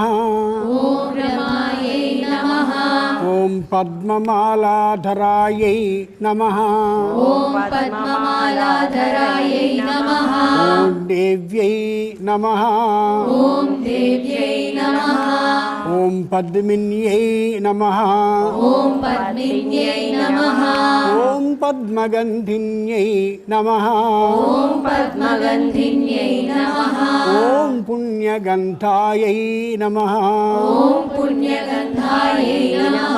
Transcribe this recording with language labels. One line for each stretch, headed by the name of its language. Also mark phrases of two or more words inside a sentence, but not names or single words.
Sanskrit: ॐ रमायै नमः। ॐ पद्ममालाधरायै नमः। ॐ पद्ममालाधरायै नमः। ॐ देव्यै नमः। ॐ देव्यै नमः। ॐ पद्मिन्यै नमः ॐ पद्मिन्यै नमः ॐ पद्मगन्धिन्यै नमः ॐ पद्मगन्धिन्यै नमः ॐ पुण्यगन्धायै नमः ॐ पुण्यगन्धायै नमः